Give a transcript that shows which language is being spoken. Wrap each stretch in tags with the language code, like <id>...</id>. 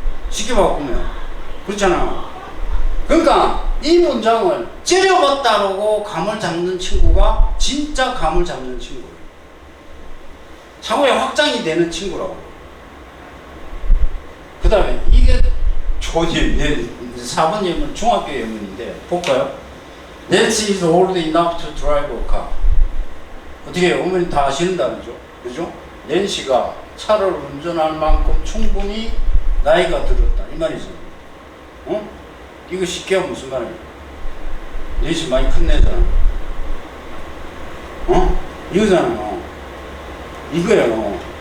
<ko>쉽게 바꾸면 그렇잖아. 그러니까 이 문장을 째려봤다라고 감을 잡는 친구가 진짜 감을 잡는 친구예요. 차후에 확장이 되는 친구라고. 그 다음에 이게 초님, 4번 예문 중학교 예문인데 볼까요?</ko> <en>Nancy is old enough to drive a car.</en> <ko>어떻게 해요? 어머니 다 아시는다는죠? 그죠? 낸시가 차를 운전할 만큼 충분히 나이가 들었다 이 말이죠. 어? 이거 쉽게 하면 무슨 말이에요? 낸시 많이 큰 애잖아. 어? 이거잖아요. 이거예요.</ko>